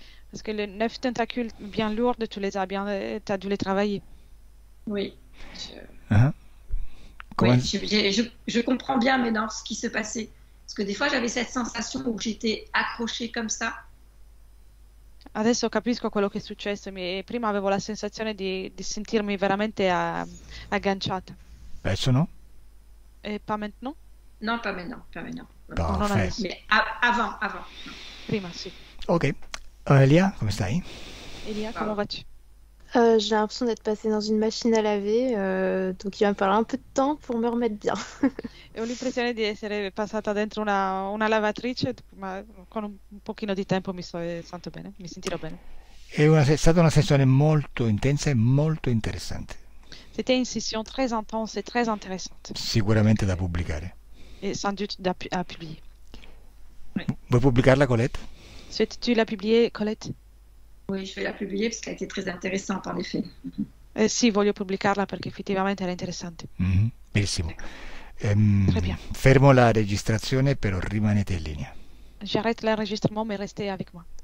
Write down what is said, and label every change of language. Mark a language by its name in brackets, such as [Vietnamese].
[French] Parce que les 9 tentacules bien lourdes, t'as dû les travailler. Oui. Ah. Comment- Oui, je comprends bien maintenant ce qui se passait. Parce que des fois, j'avais cette sensation où j'étais accrochée comme ça. [Italian] Adesso capisco quello che è successo. Prima avevo la sensazione di sentirmi veramente agganciata. Adesso no? [French] E pas maintenant? Non, pas maintenant, pas maintenant. Non [Italian] Perfetto. [French] Mais avant. [Italian] Prima, sì. Ok. Elia, come stai? [French] Elia, comment vas-tu? J'ai l'impression d'être passée dans une machine à laver, donc il va me falloir un peu de temps pour me remettre bien. [Italian] E ho l'impressione di essere passata dentro una lavatrice, ma con un pochino di tempo sento bene, mi sentirò bene. È stata una sessione molto intensa e molto interessante. [French] C'était une session très intense et très intéressante. [Italian] Sicuramente da pubblicare. [French] Et sans doute à publier. [Italian] Vuoi pubblicarla, Colette? [French] Souhaites-tu la publier, Colette? Oui, je vais la publier parce qu'elle était très intéressante en effet. [Italian] Sì, voglio pubblicarla perché effettivamente era interessante. Mhm, benissimo. [French] Très bien. [Italian] Fermo la registrazione, però rimanete in linea. [French] J'arrête l'enregistrement, mais restez avec moi.